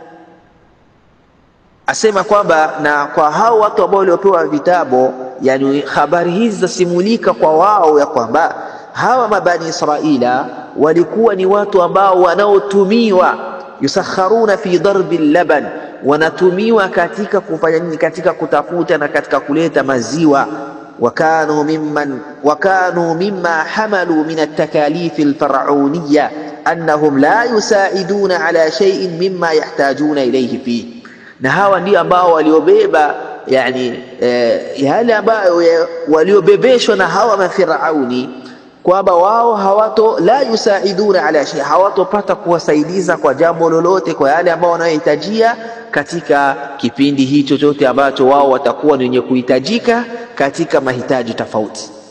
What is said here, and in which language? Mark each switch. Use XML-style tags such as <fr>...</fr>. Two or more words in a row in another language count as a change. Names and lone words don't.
<sw>asema kwamba na kwa hao watu ambao waliopewa vitabu, yani habari hizi zasimulika kwa wao ya kwamba hawa mabani Israila walikuwa ni watu ambao wanaotumiwa,</sw> <ar>يسخرون في ضرب لبن,</ar> <sw>wanatumiwa katika kufanya nini? Katika kutafuta na katika kuleta maziwa.</sw> <ar>وكانوا مما حملوا من التكاليف الفرعونية أنهم لا يساعدون على شيء مما يحتاجون إليه fi,</ar> <sw>na hawa ndio ambao waliobeba yani yale ambayo waliobebeshwa na hawa mafirauni, kwamba wao hawato</sw> <ar>لا يساعدون على شيء,</ar> <sw>hawatopata kuwasaidiza kwa jambo lolote, kwa yale ambao wanayohitajia katika kipindi hicho chote ambacho wao watakuwa ni wenye kuhitajika katika mahitaji tofauti.</sw>